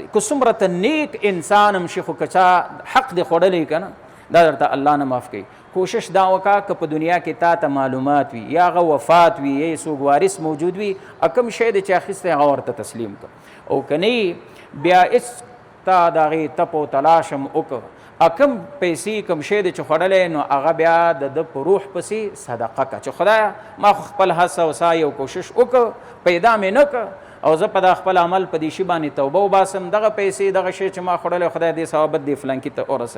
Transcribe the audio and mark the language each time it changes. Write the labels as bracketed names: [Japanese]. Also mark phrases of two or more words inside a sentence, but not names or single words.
[Pashto] که څومره ته نیک انسان هم شي خو که چا حق دی خوړلی که نه، دا درته الله نه معاف کوي. کوشش دا وکړه که په دنیا کې تا ته معلومات وي، یا هغه وفات وي، یا څوک وارث موجود وي، کوم شی دی چې اخیستی هغه ورته تسلیم کړه. او که نه بیا هېڅ تا د هغې تپ و تلاش هم وکړه، کم پیسې کم شی دی چې خوړلی، نو هغه بیا د ده په روح پسې صدقه که چې خدایه ما خو خپل هڅه او سعی او کوشش وکړ، پیدا مې نه که، او زه په دا خپل عمل په دې شي باندې توبه وباسم، دغه پیسې دغه شی چې ما خوړلی خدای دې ثوابت دې فلانکي ته ورسوي.